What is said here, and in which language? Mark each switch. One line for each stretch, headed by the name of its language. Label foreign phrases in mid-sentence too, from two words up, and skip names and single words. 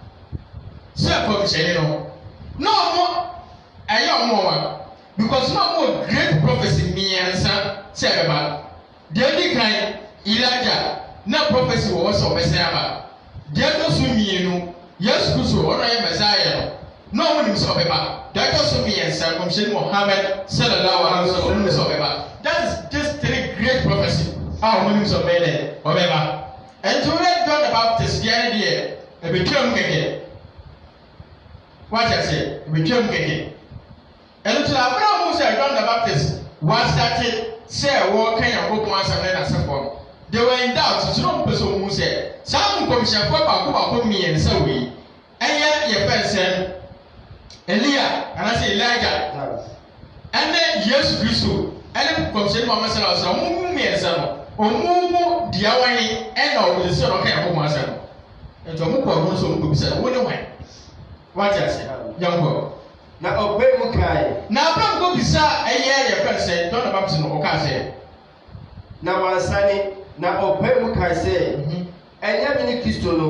Akan: sɛ kɔmhyɛni no na ɔmo ɛyɛ ɔmo wa because na ɔmo
English: great prophecy
Akan: mmiɛnsa sɛ ɛbɛba deɛ di kan Elijah na prophecy wɔ wɔ sɛ ɔbɛsɛn aba deɛ ɛtɔ so mmienu Yesu Kristo ɔno yɛ Messiah no ɔmo nim sɛ ɔbɛba deɛ ɛtɔ so mmiɛnsa kɔmhyɛni Muhammad
Arabic: صلى الله عليه وسلم
Akan: ɔmo nim sɛ ɔbɛba
English: that is just three great prophecy
Akan: a ɔmo nim sɛ ɔbɛba ɛnti wɔyɛ John the Baptist deɛ ne deɛ ɛbɛtwa mu kɛkɛ wɔakyɛ sɛ ɛbɛtwa mu kɛkɛ ɛnti abira mu sɛ John the Baptist wɔastate sɛ wɔka Nyankopɔn asɛm ne n'asɛfoɔ no
English: they were in doubt
Akan: so no mpɛ sɛ ɔmu sɛ saa nkɔmhyɛfoɔ baako mmiɛnsa wei ɛyɛ yɛfɛ nsɛm Elia anaasɛ Elijah ɛne Yesu Kristo ɛne nkɔmhyɛni Muhammad
Arabic: صلى الله عليه وسلم
Akan: ɔmo mmiɛnsa no ɔmo mu deɛ wɔn ɛna ɔmo sɛ ɔka Nyankopɔn asɛm no nti ɔmo kɔ ɔmo nso ɔmo bisa wɔn ne wɔn wɔagye ase yankɔ na ɔbɛn mu kae na abram kɔ bisa ɛyɛ yɛfɛ nsɛm John the Baptist no ɔka sɛ na wansane na ɔbɛn mu kae sɛ ɛnyɛ mi ne Kristo no